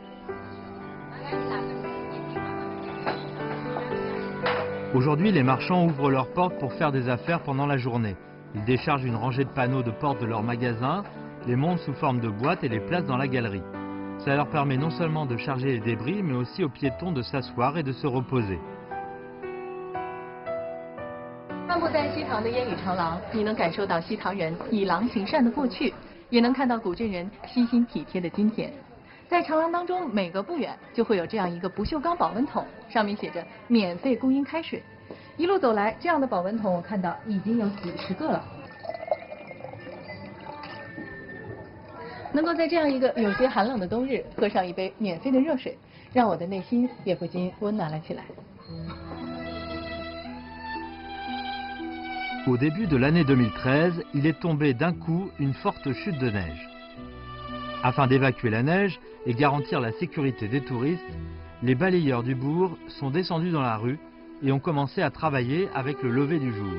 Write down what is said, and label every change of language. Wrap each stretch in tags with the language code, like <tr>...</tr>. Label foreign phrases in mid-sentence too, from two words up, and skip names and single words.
<fr>Aujourd'hui, les marchands ouvrent leurs portes pour faire des affaires pendant la journée. Ils déchargent une rangée de panneaux de portes de leur magasin, les montent sous forme de boîtes et les placent dans la galerie. Ça leur permet non seulement de charger les débris, mais aussi aux piétons de s'asseoir et de se reposer.</fr> <zh>漫步在西塘的烟雨长廊，你能感受到西塘人以狼行善的过去，也能看到古镇人悉心体贴的今天。在长廊当中，每隔不远就会有这样一个不锈钢保温桶，上面写着“免费供应开水”。一路走来，这样的保温桶我看到已经有几十个了。能够在这样一个有些寒冷的冬日喝上一杯免费的热水，让我的内心也不禁温暖了起来。</zh> <fr>Au début de l'année 2013, il est tombé d'un coup une forte chute de neige. Afin d'évacuer la neige et garantir la sécurité des touristes, les balayeurs du bourg sont descendus dans la rue et ont commencé à travailler avec le lever du jour.</fr>